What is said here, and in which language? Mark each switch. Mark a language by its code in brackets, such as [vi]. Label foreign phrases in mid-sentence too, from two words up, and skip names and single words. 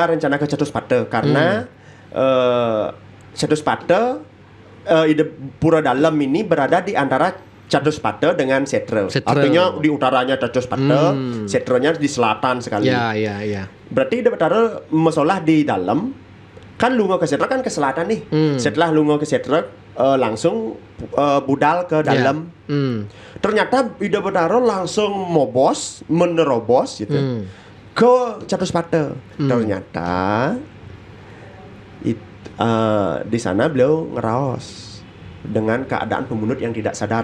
[id] rencana ke Catuspada karena Catuspada Ida Pura Dalam ini berada di antara Catuspada dengan Setra. Artinya di utaranya Catuspada, Setranya di selatan sekali. Ya. Berarti Ida Bathara masalah di dalam. Kan lunga ke Setra kan ke selatan nih. Setelah lunga ke Setra langsung budal ke dalam. Ternyata Ida Bathara langsung menerobos gitu ke Catuspada. Ternyata di sana beliau ngeraos dengan keadaan pemunut yang tidak sadar.